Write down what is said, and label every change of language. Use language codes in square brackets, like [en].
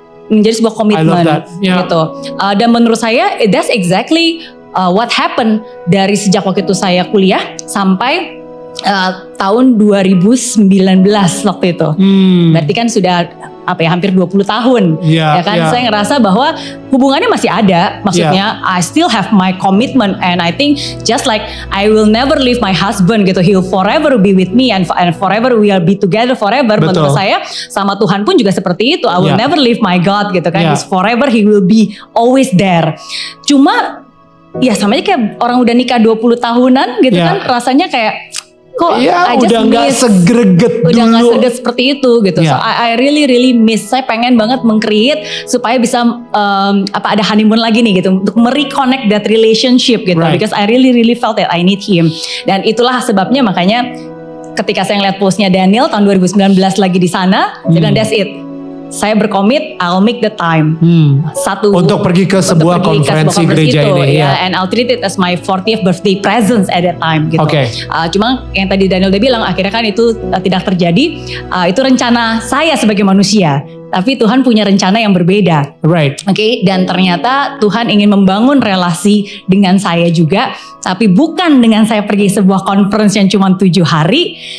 [id] Menjadi sebuah komitmen gitu. Dan menurut saya [en] that's exactly what happened [id] dari sejak waktu itu saya kuliah sampai tahun 2019 waktu itu. Berarti kan sudah hampir 20 tahun. Ya kan saya ngerasa bahwa hubungannya masih ada. [en] Maksudnya I still have my commitment and I think just like I will never leave my husband gitu. He will forever be with me and forever we will be together forever. [id] Menurut saya sama Tuhan pun juga seperti itu. [en] I will never leave my God gitu kan. He's forever, he will be always there. [id] Cuma ya sama aja kayak orang udah nikah 20 tahunan gitu kan, rasanya kayak kok udah nggak segreget udah nggak dulu. segreget seperti itu gitu. [en] So I really miss. [id] Saya pengen banget meng-create supaya bisa ada honeymoon lagi nih gitu, untuk mereconnect [en] that relationship [id] gitu. [en] Because I really felt that I need him. [id] Dan itulah sebabnya makanya ketika saya ngeliat postnya Daniel tahun 2019 lagi di sana, saya bilang [en] that's it. [id] Saya berkomit, [en] I'll make the time. [id] Untuk pergi ke sebuah konferensi gereja itu, ini. [en] And I'll treat it as my 40th birthday presents at that time gitu. [id] Cuma yang tadi Daniel udah bilang, akhirnya kan itu tidak terjadi. Itu rencana saya sebagai manusia. Tapi Tuhan punya rencana yang berbeda. Dan ternyata Tuhan ingin membangun relasi dengan saya juga. Tapi bukan dengan saya pergi sebuah conference yang cuma 7 hari.